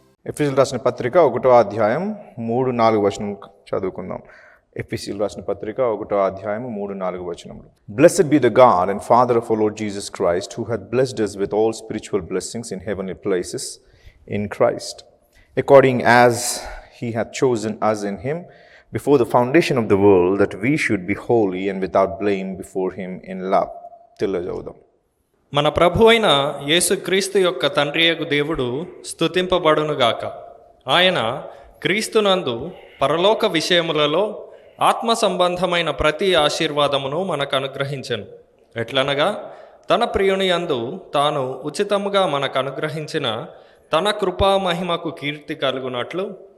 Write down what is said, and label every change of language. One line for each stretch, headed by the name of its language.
Telugu: ఎఫెసీయులకు రాసిన పత్రిక 1వ అధ్యాయం 3-4 వచనం చదువుకుందాం. ఎఫెసీయులకు రాసిన పత్రిక 1వ అధ్యాయం 3-4 వచనములు.
English: Blessed be the God and Father of our Lord Jesus Christ, who hath blessed us with all spiritual blessings in heavenly places in Christ, according as he hath chosen us in him before the foundation of the world, that we should be holy and without blame before him in love.
Telugu: తెలియజేద్దాం. మన ప్రభు అయిన యేసుక్రీస్తు యొక్క తండ్రియగు దేవుడు స్తుతింపబడునుగాక. ఆయన క్రీస్తునందు పరలోక విషయములలో ఆత్మ సంబంధమైన ప్రతి ఆశీర్వాదమును మనకు అనుగ్రహించెను. ఎట్లనగా తన ప్రియుని యందు తాను ఉచితముగా మనకు అనుగ్రహించిన తన కృపా మహిమకు కీర్తి కలుగునట్లు